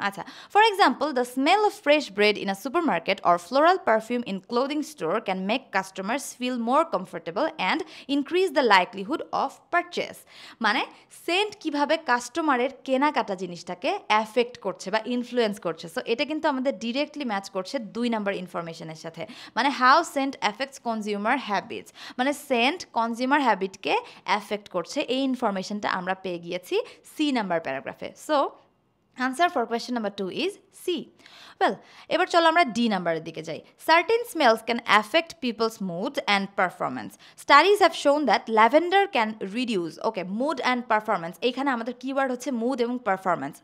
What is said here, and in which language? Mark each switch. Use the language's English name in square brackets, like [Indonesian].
[English] আচ্ছা, for example, the smell of fresh bread in a supermarket or floral perfume in clothing store can make customers feel more comfortable and increase the likelihood of purchase. [Bangla] মানে Saint কিভাবে কাস্টমারের কেনাকাটা জিনিস জিনিসটাকে affect করছে বা influence করছে। So এটা কিন্তু আমাদের ডিরেক্টলি ম্যাচ করছে 2 নাম্বার ইনফরমেশনের সাথে। মানে [English] how scent affects consumer habits, [Bangla] মানে সেন্ট কনজিউমার হ্যাবিটকে অ্যাফেক্ট করছে, এই ইনফরমেশনটা আমরা পেয়ে গিয়েছি C number প্যারাগ্রাফে। [English] So answer for question number 2 is C. [Bangla] Well, এবার চলো আমরা ডি নাম্বারের দিকে যাই। [English] Certain smells can affect people's mood and performance. Studies have shown that lavender can reduce, okay, mood and performance. [Bangla] এইখানে আমাদের কিওয়ার্ড হচ্ছে mood এবং performance.